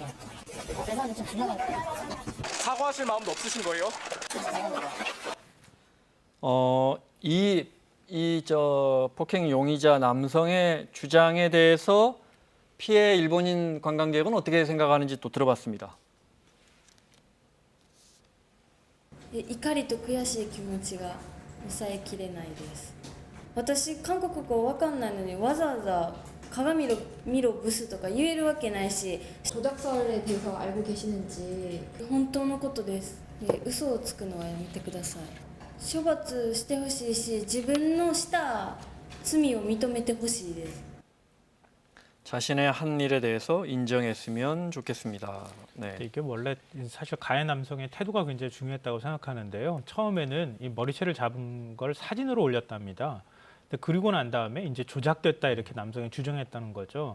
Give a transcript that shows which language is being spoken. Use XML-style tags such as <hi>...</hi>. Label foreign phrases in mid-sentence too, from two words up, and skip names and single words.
<ko>죄송한데 좀 지나갈게요. 사과하실 마음도 없으신 거예요? 저 폭행 용의자 남성의 주장에 대해서 피해 일본인 관광객은 어떻게 생각하는지 또 들어봤습니다.</ko> <ja>怒りと悔しい気持ちが抑えきれないです。私韓国語わかんないのにわざわざ鏡見ろブスとか言えるわけないし</ja> <ko>조작설에 대해서 알고 계시는지</ko> <ja>本当のことです。で嘘をつくのはやめてください。処罰してほしいし自分のした罪を認めてほしいです。</ja> <ko>자신의 한 일에 대해서 인정했으면 좋겠습니다. 네. 이게 원래 사실 가해 남성의 태도가 굉장히 중요했다고 생각하는데요. 처음에는 이 머리채를 잡은 걸 사진으로 올렸답니다. 근데 그리고 난 다음에 이제 조작됐다 이렇게 남성이 주장했다는 거죠.</ko>